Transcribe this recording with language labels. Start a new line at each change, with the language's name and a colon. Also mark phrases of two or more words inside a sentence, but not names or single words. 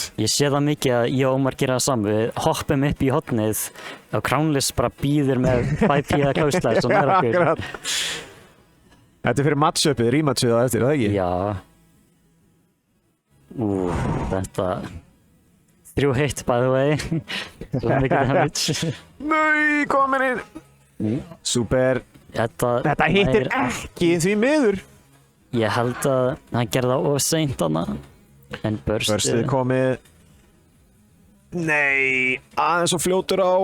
Icelandic: Ég sé það mikið að ég og Ómar gera það saman. Við hoppum upp í hornið og Crownless bara býður með 5P eða
English: close slice
Icelandic: og nær okkur. Akkurat. Þetta er fyrir match-upið, rematchið á eftir, er það ekki? Já. Þetta
English: 3 hit by the way.
Icelandic: Svo mikið damage. Nei, komin inn. Super. Þetta hittir ekki því miður. Ég held að hann gerði það of seint hana. En Burstið komið. Nei, aðeins og fljótur á.